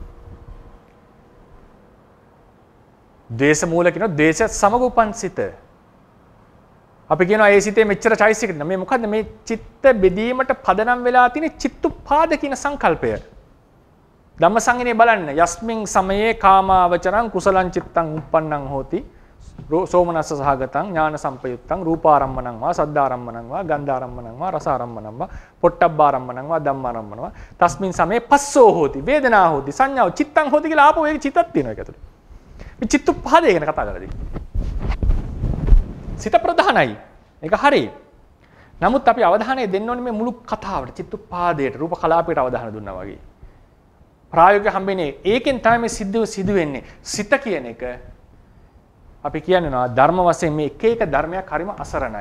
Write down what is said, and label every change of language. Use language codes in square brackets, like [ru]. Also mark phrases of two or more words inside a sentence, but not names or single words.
[si] ද්වේෂ මූල කියනවා ද්වේෂයත් සමග උපන් සිත. අපි කියනවා ඒ සිතේ මෙච්චර චෛතසික නෑ. මේ මොකද්ද මේ චිත්ත බෙදීමට පදනම් වෙලා තියෙන චිත්තෝත්පාද කියන සංකල්පය. ධම්මසංගිනේ බලන්න [pi] යස්මින් සමයේ කාමාවචරං කුසලං චිත්තං උප්පන්නං හෝති සෝමනස්ස සහගතං ඥාන සම්පයුත්තං රූපාරම්මණං වා සද්ධාරම්මණං වා ගන්ධාරම්මණං වා රසාරම්මණං වා පොට්ටබ්බාරම්මණං වා ධම්මාරම්මණං වා තස්මින් සමයේ පස්සෝ හෝති වේදනා හෝති සංඥාව චිත්තං හෝති [si] කියලා ආපහු ඒක චිත්තක් තියෙනවා ඒක ඇතුලේ. මේ චිත්තෝත්පාදය ගැන කතා කරලා තියෙනවා. සිත ප්‍රධානයි. ඒක හරි. නමුත් අපි අවධානය දෙන්න ඕනේ මේ මුළු කතාවට චිත්තෝත්පාදයට රූප කලාපයට අවධානය දුන්නා වගේ. ප්‍රායෝගික හම්බෙන්නේ ඒකෙන් තමයි මේ සිදු වෙන්නේ. සිත කියන එක අපි කියනවා ධර්ම වශයෙන් මේ එක එක ධර්මයක් හරිම අසරණයි.